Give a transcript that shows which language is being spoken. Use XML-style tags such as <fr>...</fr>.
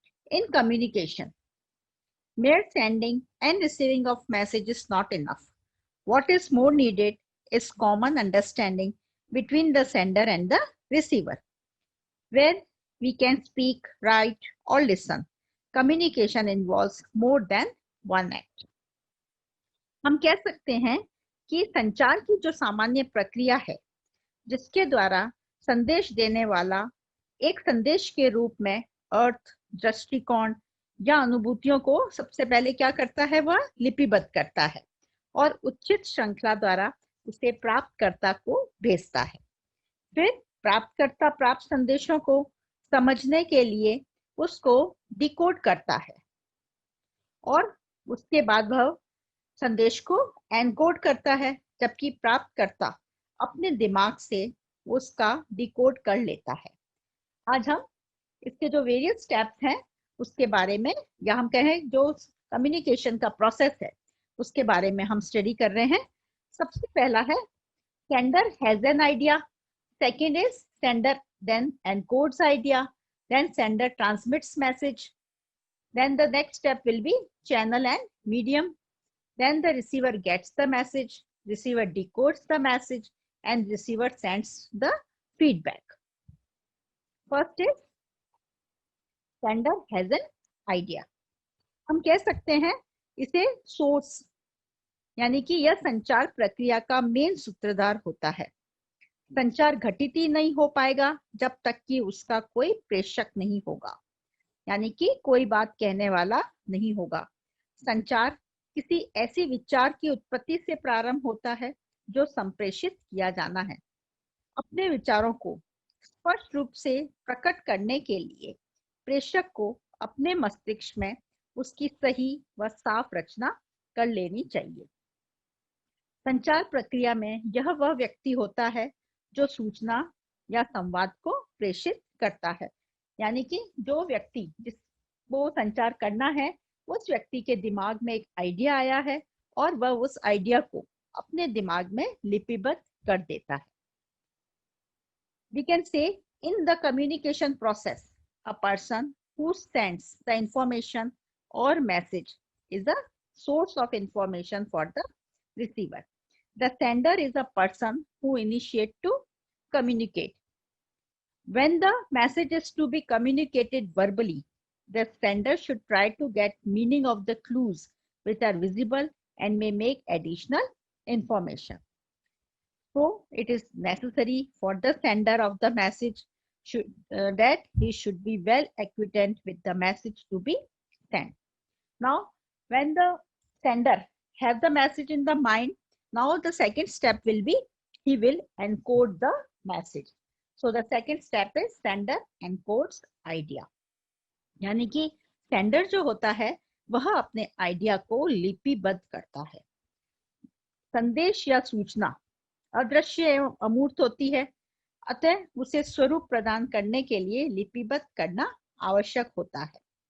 <en>In communication, mere sending and receiving of message is not enough. What is more needed is common understanding between the sender and the receiver, where we can speak, write, or listen. Communication involves more than one act.</en> <hi>हम कह सकते हैं कि संचार की जो सामान्य प्रक्रिया है, जिसके द्वारा संदेश देने वाला एक संदेश के रूप में अर्थ, दृष्टिकोण या अनुभूतियों को सबसे पहले क्या करता है, वह लिपिबद्ध करता है और उचित श्रृंखला द्वारा उसे प्राप्तकर्ता को भेजता है। फिर प्राप्तकर्ता प्राप्त संदेशों को समझने के लिए उसको डिकोड करता है और उसके बाद वह संदेश को एनकोड करता है, जबकि प्राप्तकर्ता अपने दिमाग से उसका डिकोड कर लेता है। आज हम इसके जो वेरियस स्टेप्स हैं उसके बारे में, या हम कहें जो कम्युनिकेशन का प्रोसेस है उसके बारे में हम स्टडी कर रहे हैं। सबसे पहला है</hi> <en>Sender has an idea, second is sender then encodes idea, then sender transmits message, then the next step will be channel and medium, then the receiver gets the message, receiver decodes the message, and receiver sends the feedback. First is sender has an idea.</en> <hi>हम कह सकते हैं इसे source, यानी कि यह संचार प्रक्रिया का मेन सूत्रधार होता है। संचार घटित ही नहीं हो पाएगा जब तक कि उसका कोई प्रेषक नहीं होगा, यानी कि कोई बात कहने वाला नहीं होगा। संचार किसी ऐसी विचार की उत्पत्ति से प्रारंभ होता है जो संप्रेषित किया जाना है। अपने विचारों को स्पष्ट रूप से प्रकट करने के लिए प्रेषक को अपने मस्तिष्क में उसकी सही व साफ रचना कर लेनी चाहिए। संचार प्रक्रिया में यह वह व्यक्ति होता है जो सूचना या संवाद को प्रेषित करता है, यानी कि जो व्यक्ति जिसको संचार करना है उस व्यक्ति के दिमाग में एक आइडिया आया है और वह उस आइडिया को अपने दिमाग में लिपिबद्ध कर देता है।</hi> <en>We can say in the communication process, a person who sends the information or message is a source of information for the receiver. The sender is a person who initiates to communicate. When the message is to be communicated verbally, the sender should try to get meaning of the clues which are visible and may make additional information. So it is necessary for the sender of the message that he should be well acquainted with the message to be sent. Now, when the sender has the message in the mind, now the second step will be he will encode the message. So the second step is sender encodes idea.</en> <hi>यानी कि sender जो होता है वह अपने idea को लिपिबद्ध करता है। संदेश या सूचना अदृश्य एवं अमूर्त होती है, अतः उसे स्वरूप प्रदान करने के लिए लिपिबद्ध करना आवश्यक होता है।</hi>